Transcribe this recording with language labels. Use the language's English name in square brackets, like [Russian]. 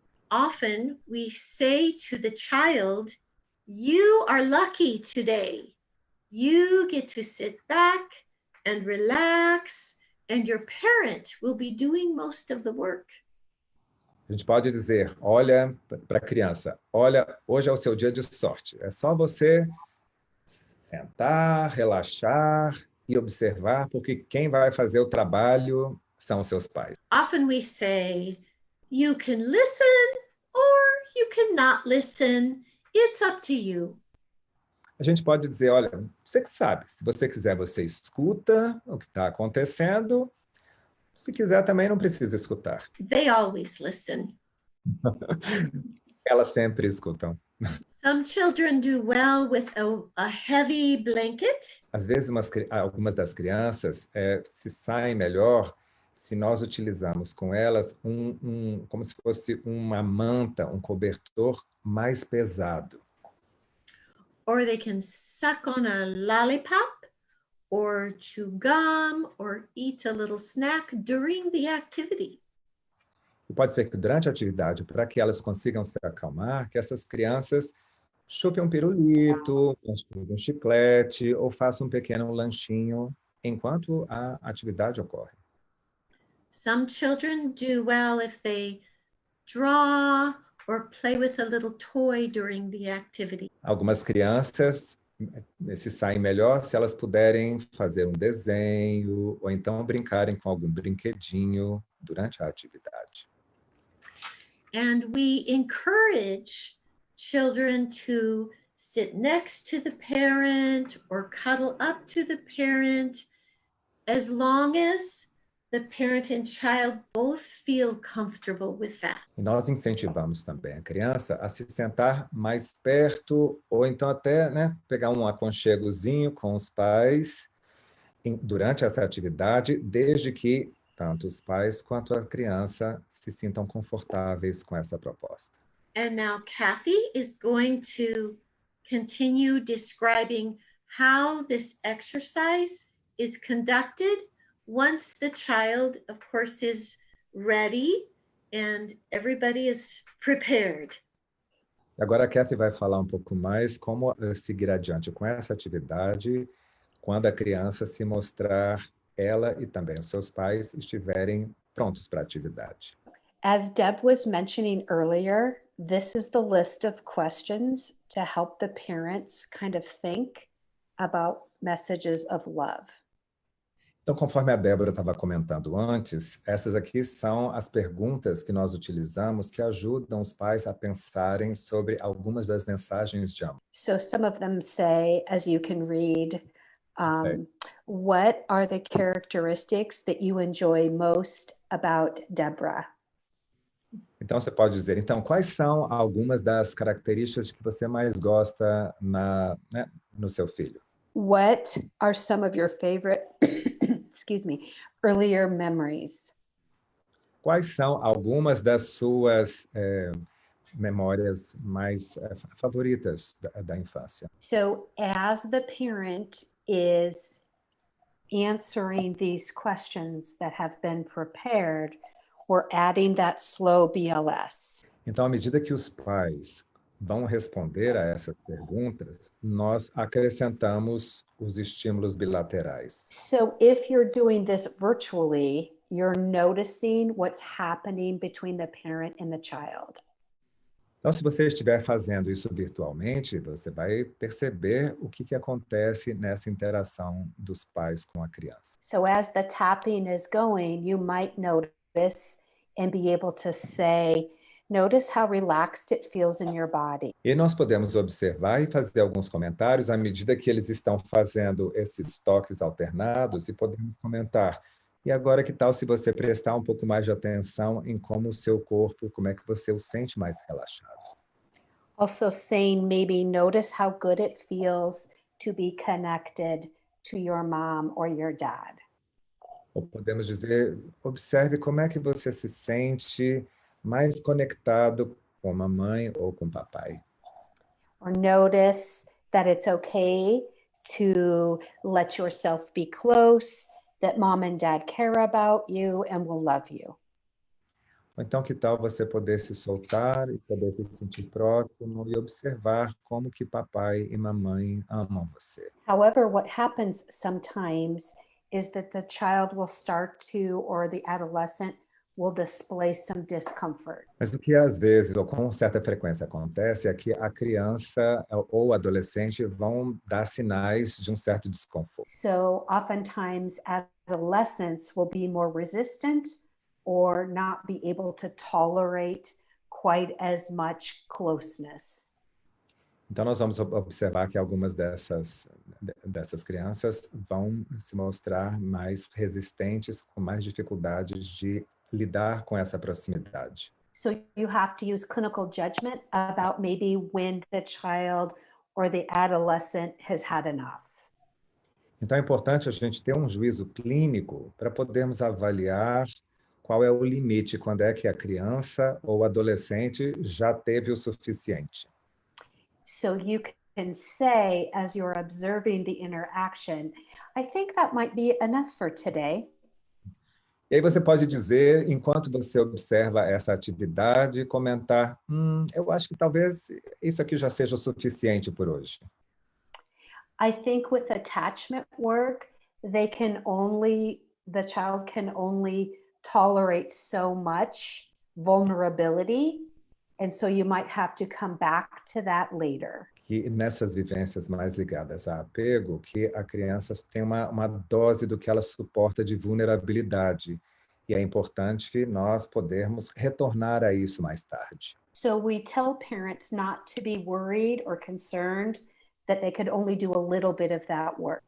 [English] Often we say to the child, "You are lucky today. You get to sit back and relax, and your parent will be doing most of the work." [Portuguese] A gente pode dizer, olha para a criança, olha, hoje é o seu dia de sorte. É só você sentar, relaxar e observar, porque quem vai fazer o trabalho são os seus pais. [English] Often we say, "You can listen or you cannot listen. It's up to you." [Portuguese] A gente pode dizer, olha, você que sabe, se você quiser, você escuta o que está acontecendo. Se quiser, também não precisa escutar. [English] They always listen. [Portuguese] Elas sempre escutam. [English] Some children do well with a heavy blanket. [Portuguese] Às vezes, algumas das crianças se saem melhor se nós utilizarmos com elas como se fosse uma manta, um cobertor mais pesado. [English] Or they can suck on a lollipop, or chew gum, or eat a little snack during the activity. [Portuguese] E pode ser que durante a atividade, para que elas consigam se acalmar, que essas crianças chupem um pirulito, um chiclete, ou façam um pequeno lanchinho enquanto a atividade ocorre. [English] Some children do well if they draw or play with a little toy during the activity. [Portuguese] Algumas crianças se saem melhor se elas puderem fazer um desenho ou então brincarem com algum brinquedinho durante a atividade. [English] And we encourage children to sit next to the parent or cuddle up to the parent as long as the parent and child both feel comfortable with that. [Portuguese] E nós incentivamos também a criança a se sentar mais perto ou então até pegar um aconchegozinho com os pais durante essa atividade, desde que tanto os pais quanto a criança se sintam confortáveis com essa proposta. [English] And now Cathy is going to continue describing how this exercise is conducted once the child, of course, is ready and everybody is prepared. [Portuguese] Agora a Cathy vai falar um pouco mais como seguir adiante com essa atividade quando a criança se mostrar, ela e também os seus pais estiverem prontos para a atividade. [English] As Deb was mentioning earlier, this is the list of questions to help the parents kind of think about messages of love. [Portuguese] Então, conforme a Débora estava comentando antes, essas aqui são as perguntas que nós utilizamos que ajudam os pais a pensarem sobre algumas das mensagens de amor. [English] So some of them say, as you can read, Okay. what are the characteristics that you enjoy most about Debra? [Portuguese] Então, você pode dizer, então, quais são algumas das características que você mais gosta no seu filho? [English] What are some of your favorite, excuse me, earlier memories? [Portuguese] Quais são algumas das suas memórias mais favoritas da infância? [English] So as the parent is answering these questions that have been prepared, we're adding that slow BLS. [Portuguese] Então, à medida que os pais vão responder a essas perguntas, nós acrescentamos os estímulos bilaterais. [English] So if you're doing this virtually, you're noticing what's happening between the parent and the child. [Portuguese] Então, se você estiver fazendo isso virtualmente, você vai perceber o que acontece nessa interação dos pais com a criança. [English] So as the tapping is going, you might notice and be able to say, notice how relaxed it feels in your body. [Portuguese] E nós podemos observar e fazer alguns comentários à medida que eles estão fazendo esses toques alternados e podemos comentar. E agora, que tal se você prestar um pouco mais de atenção em como o seu corpo, como é que você o sente mais relaxado? [English] Also saying, maybe notice how good it feels to be connected to your mom or your dad. [Portuguese] Ou podemos dizer, observe como é que você se sente mais conectado com a mamãe ou com o papai. [English] Or notice that it's okay to let yourself be close, that mom and dad care about you and will love you. [Portuguese] Ou então, que tal você poder se soltar e poder se sentir próximo e observar como que papai e mamãe amam você. [English] However, what happens sometimes is that the child will start to, or the adolescent will display some discomfort. [Portuguese] Mas o que às vezes, ou com certa frequência acontece, é que a criança ou o adolescente vão dar sinais de um certo desconforto. [English] So oftentimes adolescents will be more resistant or not be able to tolerate quite as much closeness. [Portuguese] Então, nós vamos observar que algumas dessas crianças vão se mostrar mais resistentes, com mais dificuldades de lidar com essa proximidade. [English] So you have to use clinical judgment about maybe when the child or the adolescent has had enough. [Portuguese] Então, é importante a gente ter um juízo clínico para podermos avaliar qual é o limite, quando é que a criança ou adolescente já teve o suficiente. [English] So you can say, as you're observing the interaction, I think that might be enough for today. [Portuguese] E aí você pode dizer, enquanto você observa essa atividade, comentar, eu acho que talvez isso aqui já seja o suficiente por hoje. [English] I think with attachment work, the child can only tolerate so much vulnerability, and so you might have to come back to that later. [Portuguese] Que nessas vivências mais ligadas a apego, que a criança tem uma dose do que ela suporta de vulnerabilidade. E é importante nós podermos retornar a isso mais tarde. [English] So we tell parents not to be worried or concerned that they could only do a little bit of that work.